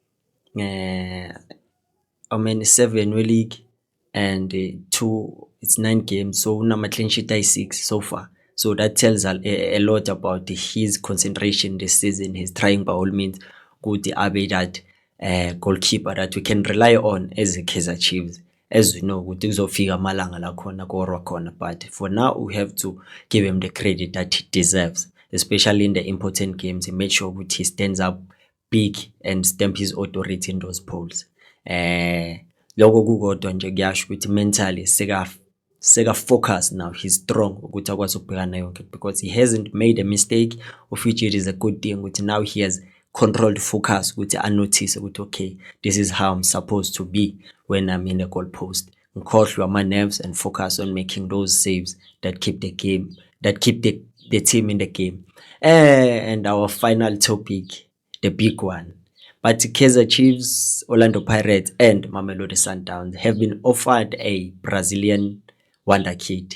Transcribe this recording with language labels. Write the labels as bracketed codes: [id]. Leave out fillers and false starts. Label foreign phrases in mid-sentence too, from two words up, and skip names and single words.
[en] 7 league and 2, it's 9 games. So una clean sheet 6 so far. So that tells a lot about his concentration this season. He's trying by all means to be that goalkeeper that we can rely on as a Kaizer Chiefs. As we know, [zu] kuzofika amalanga la khona korwa khona, [en] but for now we have to give him the credit that he deserves, especially in the important games. He made sure he stands up big and stamp his authority in those polls. [zu] Lokho kukodwa nje kuyasho ukuthi mentally seka [en] focus now, he's strong [zu] ukuthi akwazi ukubhekana yonke, [en] because he hasn't made a mistake, of which it is a good thing ukuthi now he has controlled focus [zu] ukuthi anotice ukuthi [en] okay, this is how I'm supposed to be when I'm in the goal post. Ngikhohlwe my nerves and focus on making those saves that keep the game, that keep the team in the game. And our final topic, the big one. But Kaizer Chiefs, Orlando Pirates, and Mamelodi Sundowns have been offered a Brazilian wonder kid.